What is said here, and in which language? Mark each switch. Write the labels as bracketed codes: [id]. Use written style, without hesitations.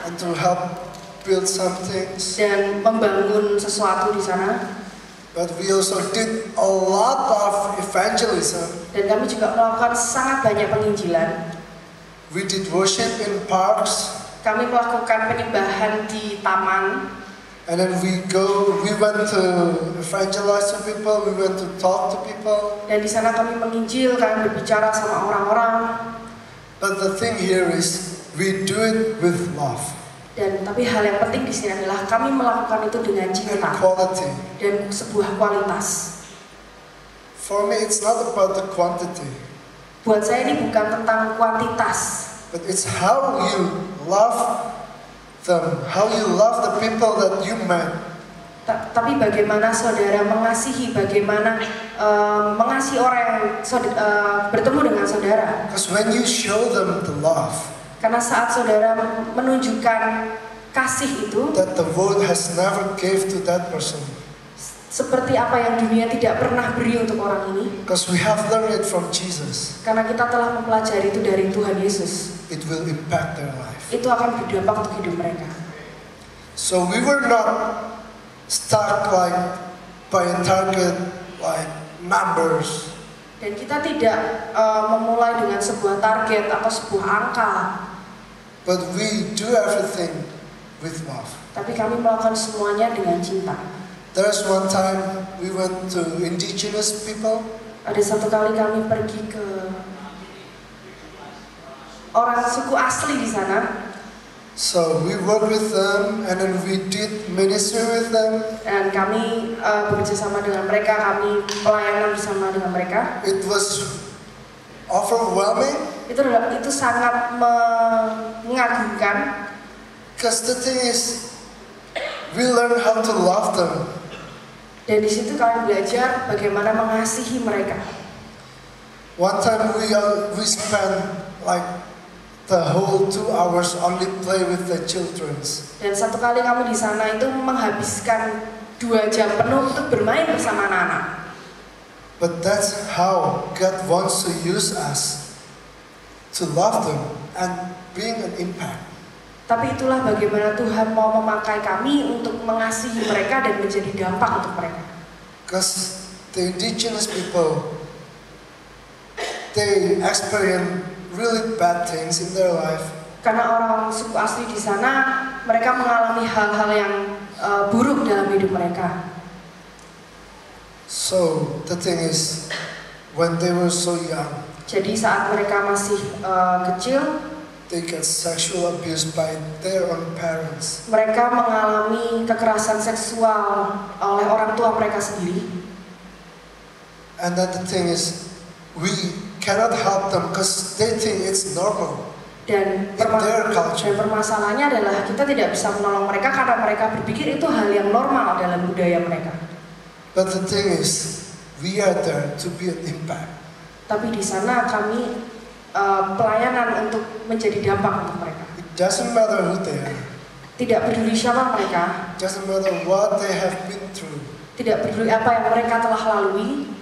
[en] And to help build some things. [id] Dan membangun sesuatu di sana. [en] But we also did a lot of evangelism. [id] Dan kami juga melakukan sangat banyak penginjilan. [en] We did worship in parks. [id] Kami melakukan penyembahan di taman. [en] And then we went to evangelize to people, we went to talk to people. [id] Dan di sana kami menginjil, kami berbicara sama orang-orang. [en] But the thing here is, we do it with love. [id] Dan tapi hal yang penting di sini adalah kami melakukan itu dengan cinta. [en] And quality. [id] Dan sebuah kualitas. [en] For me, it's not about the quantity. [id] Buat saya ini bukan tentang kuantitas. [en] But it's how you love them, how you love the people that you met. [id] Tapi bagaimana saudara mengasihi, bagaimana mengasihi orang yang bertemu dengan saudara. [en] Because when you show them the love, [id] karena saat saudara menunjukkan kasih itu, [en] that the world has never gave to that person. [id] Seperti apa yang dunia tidak pernah beri untuk orang ini. [en] Because we have learned it from Jesus. [id] Karena kita telah mempelajari itu dari Tuhan Yesus. [en] It will impact their life. [id] Itu akan berdampak untuk hidup mereka. [en] So we were not stuck like by a target like numbers. [id] Dan kita tidak memulai dengan sebuah target atau sebuah angka. [en] But we do everything with love. [id] Tapi kami melakukan semuanya dengan cinta. [en] There's one time we went to indigenous people. [id] Ada satu kali kami pergi ke orang suku asli di sana. [en] So we worked with them and then we did ministry with them. [id] Dan kami bekerja sama dengan mereka, kami pelayanan bersama dengan mereka. [en] It was overwhelming. [id] Itu sangat mengagumkan. [en] Because the thing is, we learn how to love them. [id] Dan di situ kami belajar bagaimana mengasihi mereka. [en] One time we spent like the whole 2 hours only play with the children. [id] Dan satu kali kami di sana itu menghabiskan 2 jam penuh untuk bermain bersama anak-anak. [en] But that's how God wants to use us to love them and being an impact. [id] Tapi itulah bagaimana Tuhan mau memakai kami untuk mengasihi mereka dan menjadi dampak untuk mereka. [en] Because the indigenous people, they experience really bad things in their life. [id] Karena orang suku asli di sana, mereka mengalami hal-hal yang buruk dalam hidup mereka. [en] So the thing is, when they were so young, [id] jadi saat mereka masih kecil, [en] they get sexual abuse by their own parents. [id] Mereka mengalami kekerasan seksual oleh orang tua mereka sendiri. [en] And then the thing is, we cannot help them because they think it's normal. [id] Dan permasalahannya adalah kita tidak bisa menolong mereka karena mereka berpikir itu hal yang normal dalam budaya mereka. [en] But the thing is, we are there to be an impact. [id] Tapi di sana kami pelayanan untuk menjadi dampak untuk mereka. [en] It doesn't matter who they are. [id] Tidak peduli siapa mereka. [en] It doesn't matter what they have been through. [id] Tidak peduli apa yang mereka telah lalui.